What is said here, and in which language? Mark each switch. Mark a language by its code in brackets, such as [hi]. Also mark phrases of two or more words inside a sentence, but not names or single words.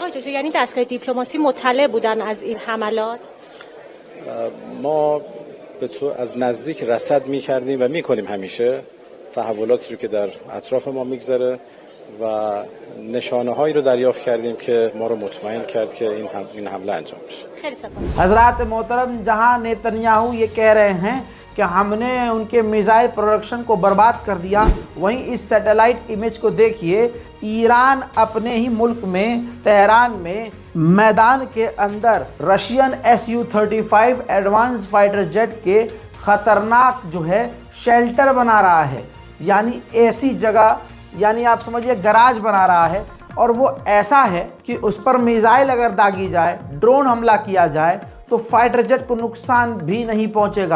[fa] آقای دکتر، یعنی دستگاه دیپلماسی مطلع بودن از این حملات؟ ما به تو از نزدیک رصد می‌کردیم و می‌کنیم همیشه تحولاتی رو که در اطراف ما می‌گذره و نشانه‌هایی رو دریافت کردیم که ما رو مطمئن کرد که این حمله انجام بشه. خیلی سپاس. [hi] हजरात मोहतरम, जहां नेतन्याहू ये कह रहे हैं कि हमने उनके [en] missile production [hi] को बर्बाद कर दिया, वहीं इस [en] satellite image [hi] को देखिए। ईरान अपने ही मुल्क में तेहरान में मैदान के अंदर रशियन Su-35 [en] advance fighter jet [hi] के ख़तरनाक जो है शेल्टर बना रहा है, यानी ऐसी जगह, यानी आप समझिए गराज बना रहा है, और वो ऐसा है कि उस पर मिसाइल अगर दागी जाए, ड्रोन हमला किया जाए तो [en] fighter jet [hi] को नुकसान भी नहीं पहुंचेगा।